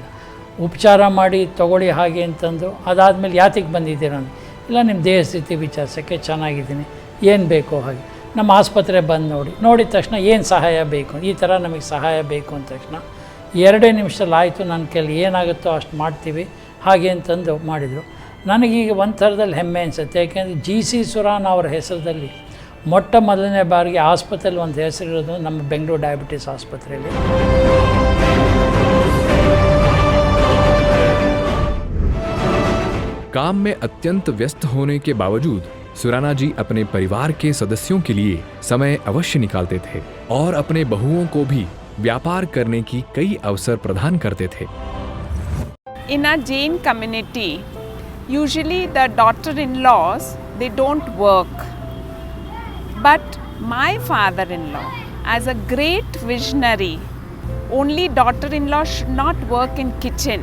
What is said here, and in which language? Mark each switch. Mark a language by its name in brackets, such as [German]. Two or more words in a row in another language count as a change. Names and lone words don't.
[Kannada] ಉಪಚಾರ ಮಾಡಿ ತೊಗೊಳ್ಳಿ ಹಾಗೆ ಅಂತಂದು, ಅದಾದಮೇಲೆ ಯಾತಿಗೆ ಬಂದಿದ್ದೀರ ಅಂತ, ಇಲ್ಲ ನಿಮ್ಮ ದೇಹ ಸ್ಥಿತಿ ವಿಚಾರಿಸೋಕ್ಕೆ, ಚೆನ್ನಾಗಿದ್ದೀನಿ, ಏನು ಬೇಕೋ ಹಾಗೆ ನಮ್ಮ ಆಸ್ಪತ್ರೆ ಬಂದು ನೋಡಿದ ತಕ್ಷಣ ಏನು ಸಹಾಯ ಬೇಕು, ಈ ಥರ ನಮಗೆ ಸಹಾಯ ಬೇಕು ಅಂದ ತಕ್ಷಣ 2 ನಿಮಿಷದಲ್ಲಿ ಆಯಿತು, ನನ್ನ ಕೈಲಿ ಏನಾಗುತ್ತೋ ಅಷ್ಟು ಮಾಡ್ತೀವಿ ಹಾಗೆ ಅಂತಂದು ಮಾಡಿದರು. ನನಗೀಗ ಒಂದು ಥರದಲ್ಲಿ ಹೆಮ್ಮೆ ಅನಿಸುತ್ತೆ. ಯಾಕೆಂದರೆ GC ಸುರಾನ ಅವರ ಹೆಸರಲ್ಲಿ ಮೊಟ್ಟ ಮೊದಲನೇ ಬಾರಿಗೆ ಆಸ್ಪತ್ರೆಯಲ್ಲಿ ಒಂದು ಹೆಸರಿರೋದು ನಮ್ಮ ಬೆಂಗಳೂರು ಡಯಾಬಿಟಿಸ್ ಆಸ್ಪತ್ರೆಯಲ್ಲಿ. [Hindi] काम में अत्यंत व्यस्त होने के बावजूद सुराना जी अपने परिवार के सदस्यों के लिए समय अवश्य निकालते थे और अपने बहुओं को भी व्यापार करने की कई अवसर प्रदान करते थे. [English] In a Jain community, usually the daughter-in-laws, they don't work. But my father-in-law, as a great visionary, only daughter-in-law should not work in kitchen.